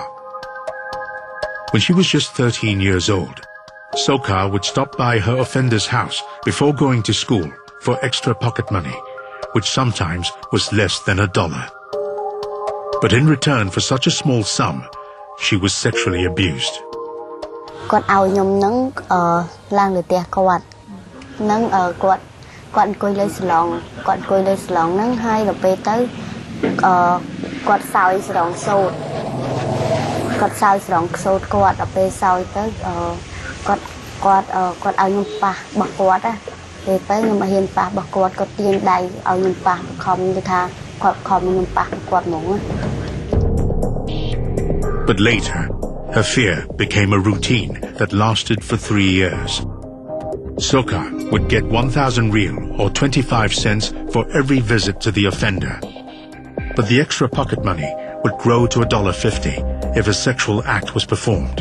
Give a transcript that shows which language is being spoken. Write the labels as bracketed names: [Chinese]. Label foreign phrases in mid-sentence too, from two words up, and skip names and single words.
[English] When she was just 13 years old, Soka would stop by her offender's house before going to school for extra pocket money, which sometimes was less than $1. But in return for such a small sum, she was sexually abused. [Khmer] គាត់ឲ្យខ្ញុំនឹងឡើងទៅផ្ទះគាត់នឹងគាត់អង្គុយលើសាឡុងហ្នឹងហើយដល់ពេលទៅគាត់សោយស្រង់សូត្រគាត់ដល់ពេលសោយទៅគាត់ឲ្យខ្ញុំប៉ះរបស់គាត់ណាពេលទៅខ្ញុំមិនហ៊ានប៉ះរបស់គាត់គាត់ទាញដៃឲ្យខ្ញុំប៉ះខំទៅថាគាត់ខំខ្ញុំប៉ះគាត់ហ្មងណា [English] But later, her fear became a routine that lasted for 3 years. Soka would get 1,000 riel or 25 cents for every visit to the offender. But the extra pocket money would grow to $1.50 if a sexual act was performed.